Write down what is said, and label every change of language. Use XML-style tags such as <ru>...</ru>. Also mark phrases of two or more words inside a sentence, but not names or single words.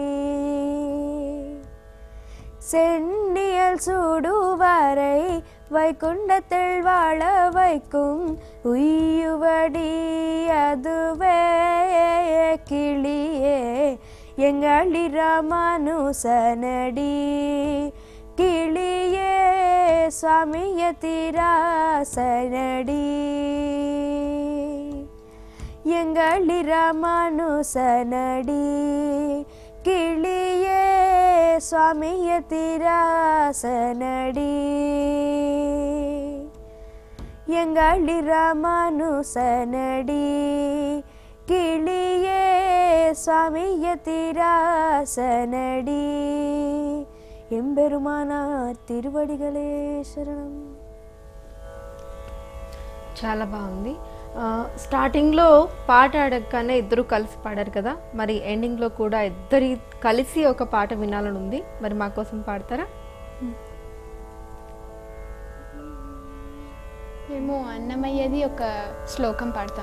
<ta>சென்னியல் சூடுவரை வைகுண்டத்தில் வாழ வைக்கும் உய்யுவடி அதுவே கிளியே எங்களி ராமானுசனடி கிளியே ஸ்வாமி யதிராசனடி எங்களிர மனுசனடி கிளியே ஸ்வாமிய திராசனடி எங்களிர மனுசனடி கிளியே ஸ்வாமிய திராசனடி எம்பெருமானார் திருவடிகளே சரணம்.</ta> <te>చాలా బాగుంది. స్టార్టింగ్లో పాట ఆడగానే ఇద్దరు కలిసి పాడారు కదా, మరి ఎండింగ్లో కూడా ఇద్దరి కలిసి ఒక పాట వినాలని ఉంది. మరి మా కోసం పాడతారా? మేము అన్నమయ్యది ఒక శ్లోకం పాడతాం.</te>